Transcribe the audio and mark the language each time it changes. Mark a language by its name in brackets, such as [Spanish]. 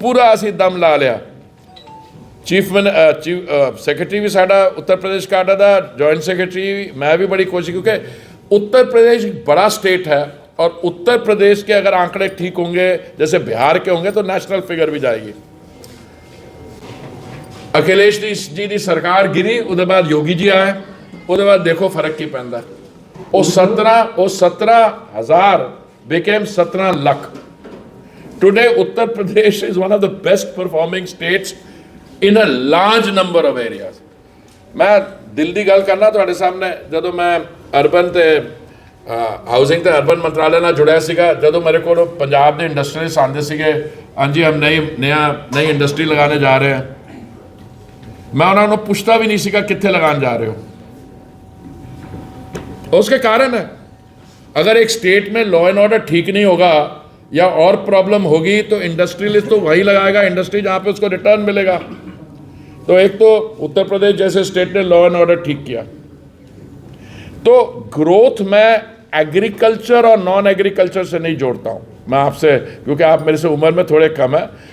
[Hindi] पूरा [Punjabi] असी दम ला लिया। [Hindi] चीफ सेक्रेटरी भी साडा उत्तर प्रदेश का आटा था, जॉइंट सेक्रेटरी, मैं भी बड़ी कोशिश, क्योंकि उत्तर प्रदेश एक बड़ा स्टेट है और उत्तर प्रदेश के अगर आंकड़े ठीक होंगे जैसे बिहार के होंगे तो नेशनल फिगर भी जाएगी। अखिलेश जी की सरकार गिरी, उसके बाद योगी जी आए, उसके बाद देखो [Punjabi] फर्क की पैंदा। [English] वो 17,000 became 17 lakh. Today Uttar Pradesh is one of the best performing states in a large number of areas. [Punjabi] मैं दिल दी गल करना ਤੁਹਾਡੇ ਸਾਹਮਣੇ, ਜਦੋਂ ਮੈਂ ਅਰਬਨ ਤੇ ਹਾਊਸਿੰਗ ਤੇ ਅਰਬਨ ਮੰਤਰਾਲੇ ਨਾਲ ਜੁੜਿਆ ਸੀਗਾ, ਜਦੋਂ ਮੇਰੇ ਕੋਲ ਪੰਜਾਬ ਦੇ ਇੰਡਸਟਰੀਅਲਿਸਟ ਆਉਂਦੇ ਸੀਗੇ, ਹਾਂਜੀ [Hindi] ਹਮ ਨਈ ਇੰਡਸਟਰੀ ਲਗਾने जा रहे हैं, [Punjabi] मैं ਉਹਨਾਂ ਨੂੰ ਪੁੱਛਦਾ ਵੀ ਨਹੀਂ ਸੀਗਾ ਕਿੱਥੇ ਲਗਾਉਣ ਜਾ ਰਹੇ ਹੋ। [Hindi] उसके कारण है, अगर एक स्टेट में लॉ एंड ऑर्डर ठीक नहीं होगा या और प्रॉब्लम होगी तो इंडस्ट्रियलिस्ट तो वही लगाएगा इंडस्ट्री जहां पे उसको रिटर्न मिलेगा। तो एक तो उत्तर प्रदेश जैसे स्टेट ने लॉ एंड ऑर्डर ठीक किया। तो ग्रोथ में एग्रीकल्चर और नॉन एग्रीकल्चर से नहीं जोड़ता हूं मैं आपसे, क्योंकि आप मेरे से उम्र में थोड़े कम है।